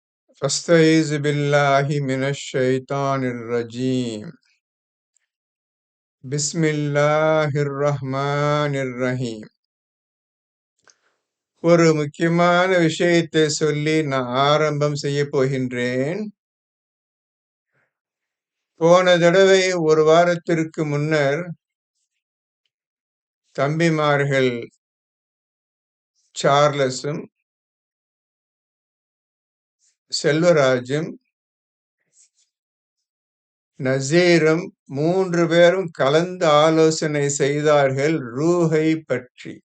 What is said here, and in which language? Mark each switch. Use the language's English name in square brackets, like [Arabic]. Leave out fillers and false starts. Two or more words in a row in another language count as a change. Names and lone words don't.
[Arabic] فاستعيذ بالله من الشيطان الرجيم بسم الله الرحمن الرحيم. [Tamil] ஒரு முக்கியமான விஷயத்தை சொல்லி நான் ஆரம்பம் செய்ய போகின்றேன். போன தடவை ஒரு வாரத்திற்கு முன்னர் தம்பிமார்கள் சார்லஸும் செல்வராஜும் நசீரும் 3 பேரும் கலந்து ஆலோசனை செய்தார்கள் ரூஹை பற்றி.